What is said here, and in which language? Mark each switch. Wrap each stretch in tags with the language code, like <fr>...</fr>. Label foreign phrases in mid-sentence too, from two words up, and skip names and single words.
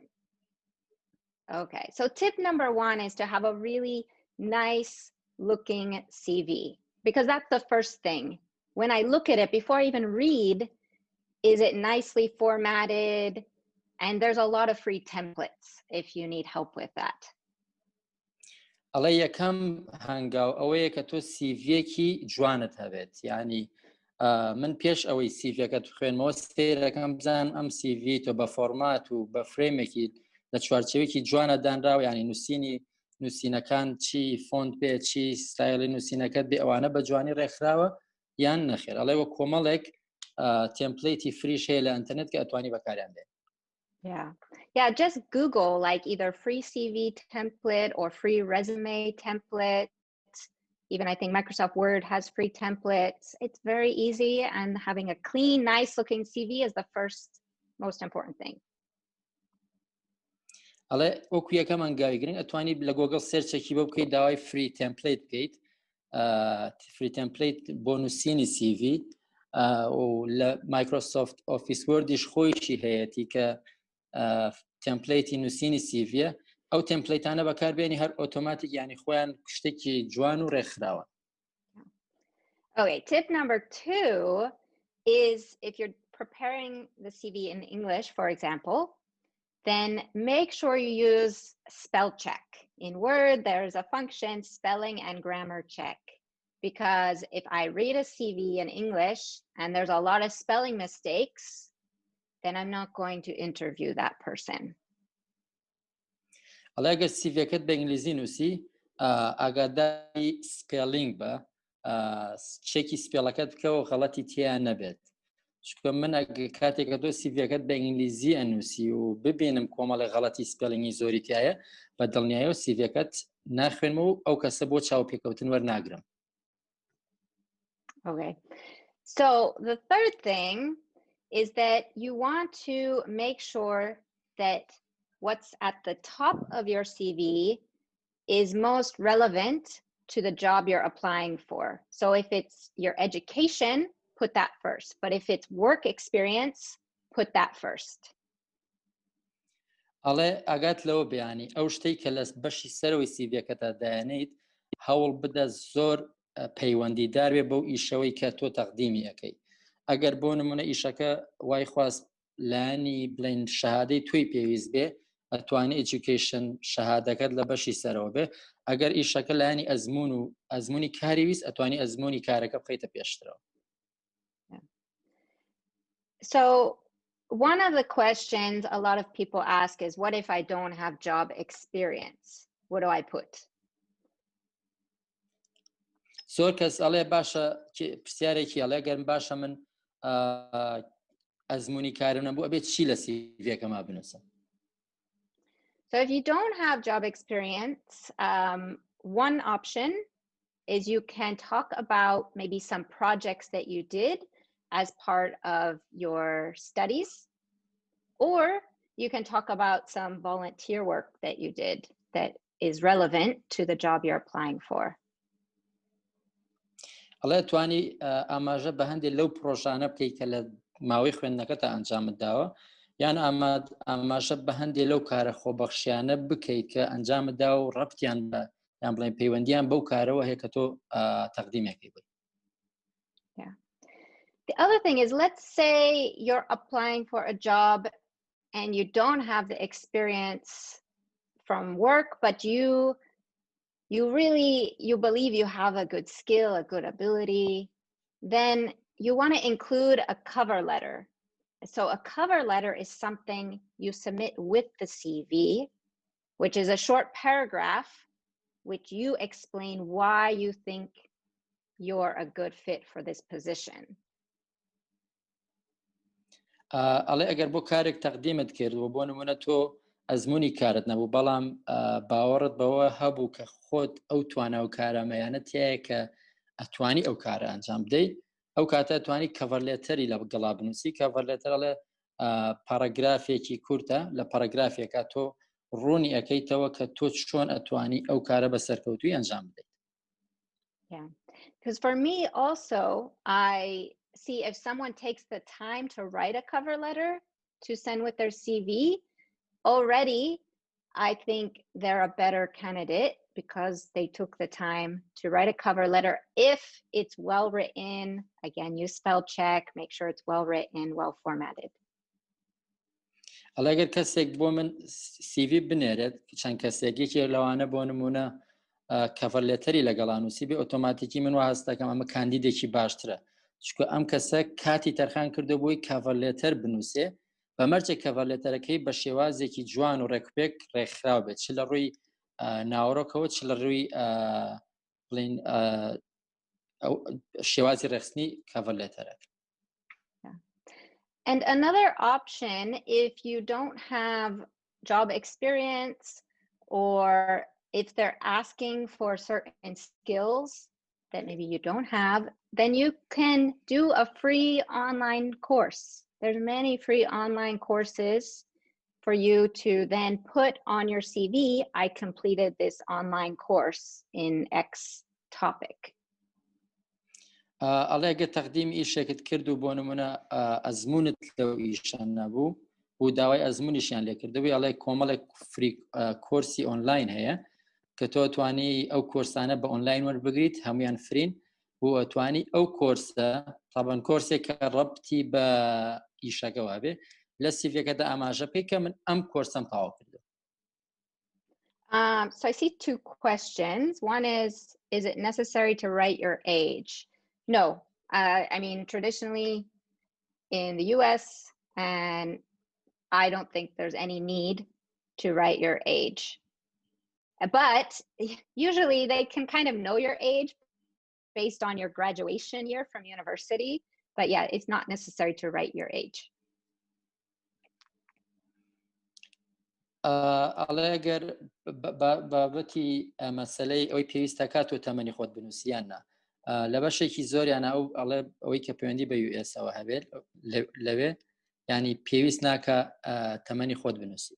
<en>Okay, so tip number 1 is to have a really nice looking CV, because that's the first thing. When I look at it, before I even read, is it nicely formatted? And there's a lot of free templates if you need help with that.</en> <ckb>ئەڵێ یەکەم هەنگاو ئەوەیە کە تۆ سیڤیەکی جوانت هەبێت. یعنی من پێش ئەوەی سیڤەکەت بخوێنمەوە سێرەکەم بزانم ئەم سیڤی تۆ بە فۆرمات و بە فرێمێکی لە چوارچێوێکی جوانە دانراوە، ینی نووسینەکان چی فۆنت بێ، چی ستایلی نووسینەکەت بێ، ئەوانە بە جوانی ڕێکخراوە یان نەخێر. ئەڵێ وە کۆمەڵێک تێمپلیتی فریش هەیە لە ئینتەرنێت کە ئەتوانی بەکاریان بێت.</ckb> <en>Yeah, just Google like either free CV template or free resume template. Even I think Microsoft Word has free templates. It's very easy, and having a clean, nice looking CV is the first most important thing.</en> <ckb>ئەڵێ وەکو یەکەم هەنگاوی گرنگ ئەتوانی لە گۆگڵ سێرچێکی بۆ بکەیت، داوای</ckb> <en>free template</en> <ckb>بکەیت،</ckb> <en>free template</en> <ckb>بۆ نووسینی CV و لە مایکرۆسۆفت ئۆفیس وەردیش خۆیشی هەیەی کە تمپلیتی نووسینی سیڤە. ئەو تمپلیتانە بەکاربێنی هەر ئۆتۆماتیک، ینی خۆیان شتێکی جوان و ڕێکخراوە.</ckb> <en>Okay, tip number 2 is if you're preparing the CV in English, for example, then make sure you use spell check. In Word, there's a function, spelling and grammar check. Because if I read a CV in English and there's a lot of spelling mistakes, then I'm not going to interview that person.</en> <ckb>ئەڵێ ئەگەر سیڤەکەت بە ئینگلیزی نووسی ئاگاداری سپێلینگ بە، چێکی سپێڵەکەت بکەوە غەڵەتی تیان نەبێت. چونکە من کاتێکە تۆ سیڤەکەت بە ئینگلیزی ئەنووسی و ببینم کۆمەڵی غەڵەتی سپێلینگی زۆری تایە، بە دڵنیاییەوە سیڤەکەت ناخوێنمەوە و ئەو کەسە بۆ چاوپێکەوتن وەرناگرم.</ckb> <en>Okay, so the third thing is that you want to make sure that what's at the top of your CV is most relevant to the job you're applying for. So if it's your education, put that first. But if it's work experience, put that first.</en> <ckb>ئەڵێ ئاگات لەوە بەیانی ئەو شتەی کە لە بەشی سەرەوەی سیڤەکەتە دایانیت هەوڵ بدە زۆر پەیوەندیدار بێ بەو ئیشەوەی کە تۆ تەقدیمی ئەەکەی ئەگەر بۆ نمونە ئیشەکە وای خواست لانی بڵین شەهادەی توی پێویست بێ ئەتوانێت ئێجوکیشن شەهادەکەت لە بەشی سەرەوە بێ ئەگەر ئیشەکە لانی ئەزمون و ئەزمموی کاری ویست ئەتوانی ئەزمموی کارەکە بخەیتە پێشترەوە.</ckb> <en>So one of the questions a lot of people ask is, what if I don't have job experience? What do I put?</en> <ckb>زۆر کەس ئەڵێ باشە پرسیارێکی ئەڵێ گەرم باشە من ئەزمموی کارم نەبوو ئەبێت چی لە سیڤەکەما بنووسم.</ckb> <en>So if you don't have job experience, one option is you can talk about maybe some projects that you did as part of your studies, or you can talk about some volunteer work that you did that is relevant to the job you're applying for.</en> <ckb>ئەڵێ توانی ئاماژە بە هەندێک لەو پرۆژانە بکەیت کە لە ماوەی خوێندنەکەتە ئەنجامت داوە یان ئاماژە بە هەندێک لەو کارە خۆبەخشیانە بکەیت کە ئەنجامت دا و ڕەبتیان بە یان بڵێن پەیوەندیان بەو کارەوە هەیە کە تۆ تەقدیمێکی بێت.</ckb> <en>The other thing is, let's say you're applying for a job and you don't have the experience from work, but you believe you have a good skill, a good ability, then you want to include a cover letter. So a cover letter is something you submit with the CV, which is a short paragraph which you explain why you think you're a good fit for this position.</en> <ckb>ئەڵێ ئەگەر بۆ کارێک تەقدیمت کردووە بۆ نمونە تۆ ئەزمموی کارت نەبوو بەڵام باوەڕت بەوە هەبوو کە خۆت ئەو توانە و کارەمەیانە تایە کە ئەتوانی ئەو کارە ئەنجام بدەیت ئەو کاتە توانی کەڤەرلێتەری لە گەڵا بنووسی کەڤەرلێتەر ئەڵێ پاراگرافێکی کورتە لە پاراگرافێکە تۆ ڕوونی ئەەکەیتەوە کە تۆ چۆن ئەتوانی ئەو کارە بە سەرکەوتووی ئەنجام بدەیت.</ckb> <en>Yeah, because for me also, I see if someone takes the time to write a cover letter to send with their CV, already I think they're a better candidate because they took the time to write a cover letter. If it's well written, again, you spell check, make sure it's well written, well formatted.</en> <ckb>ئەگەر کەسێک بۆ من CV بنێرێت چەند کەسێکێکی لەوانە بۆ نمونە کەڤەرلێتەری لەگەڵا نووسی بێ ئۆتۆماتیکی من وهستەکەم ئەمە کاندیدێکی باشترە چونکە ئەم کەسە کاتی تەرخان کردو بۆی کەڤەرلێتەر بنووسێ بەمەرجێ کەڤەرلێتەرەکەی بە شێوازێکی جوان و ڕێکوپێک ڕێکخراو بێت چ لە ڕووی ناوەڕۆکەوە چ لە ڕووی بڵین شێوازی ڕێخستنی کەڤەرلێتەرەکە.</ckb> <en>And another option, if you don't have job experience or if they're asking for certain skills that maybe you don't have, then you can do a free online course. There's many free online courses for you to then put on your CV, I completed this online course in X topic.</en> <ckb>ئەڵێگە تەقدیم ئیشێکت کرد و بۆ نمونە ئەزمونت لەو ئیشان نەبوو و داوای ئەزمونیشیان لێ کردبووی ئەڵێ کۆمەڵێک</ckb> <en>free course</en> <ckb>ئۆنلاین هەیە کە تۆ توانی ئەو کۆرسانە بە ئۆنلاین وەربگریت هەمویان فرین و توانی ئەو کۆرسە تابەن کۆرسێک کە ڕەبتی بە ئیشەکەوا بێ لە سیڤەکەدا ئاماژە بکەی کە من ئەم کۆرسم تاوا کردو.</ckb> <en>So I see two questions. One is it necessary to write your age? No. I mean, traditionally in the US, and I don't think there's any need to write your age. But usually they can kind of know your age based on your graduation year from university. But yeah, it's not necessary to write your age.</en> <ckb>ئەڵێگەر بابەتی مەسەلەی ئەوەی پێویستە کات و تەمەنی خۆت بنووسیاننا لە بەشێکی زۆریانە ئەو ئەڵێ ئەوەی کە پەیوەندی بە US-ئەوە هەبێت لەوێ ینی پێویست ناکە تەمەنی خۆت بنووسیت.</ckb>